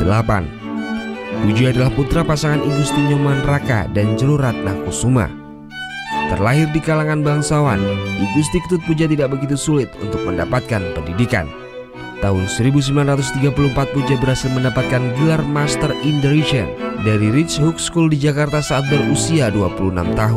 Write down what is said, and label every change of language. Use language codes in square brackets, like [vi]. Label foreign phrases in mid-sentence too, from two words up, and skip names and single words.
[id] Puja adalah putra pasangan I Gusti Nyoman Raka dan Jero Ratna Kusuma. Terlahir di kalangan bangsawan, I Gusti Ketut Puja tidak begitu sulit untuk mendapatkan pendidikan. Tahun 1934 Puja berhasil mendapatkan gelar [en] Master in Direction [id] dari Ridge Hook School di Jakarta saat berusia 26 tahun.